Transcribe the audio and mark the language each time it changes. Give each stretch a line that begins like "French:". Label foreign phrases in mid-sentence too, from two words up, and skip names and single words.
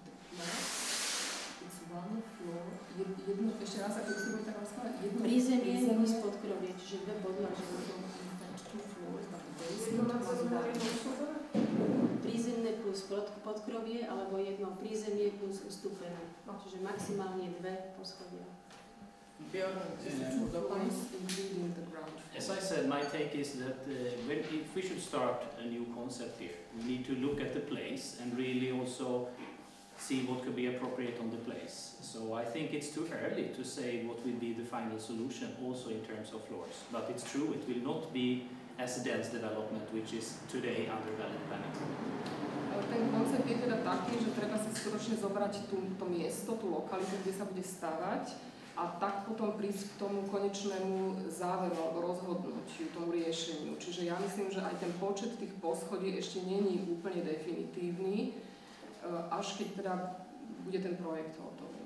Slovak: Prízemie plus podkrovie, čiže dve podlažnosti. Prízemné plus podkrovie alebo jedno prízemie plus ustúpené. Čiže maximálne dve poschodia.
English: As I said, my take is that if we should start a new concept here, we need to look at the place and really also see what could be appropriate on the place. So I think it's too early to say what will be the final solution also in terms of floors. But it's true, it will not be as a dense development which is today under valid planning.
Slovak: Ten koncept je teda taký, že treba si skutočne zobrať to miesto, tú lokalitu, kde sa bude stavať, a tak potom prísť k tomu konečnému záveru alebo rozhodnutiu, tomu riešeniu. Čiže ja myslím, že aj ten počet tých poschodí ešte není úplne definitívny, až keď teda bude ten projekt hotový.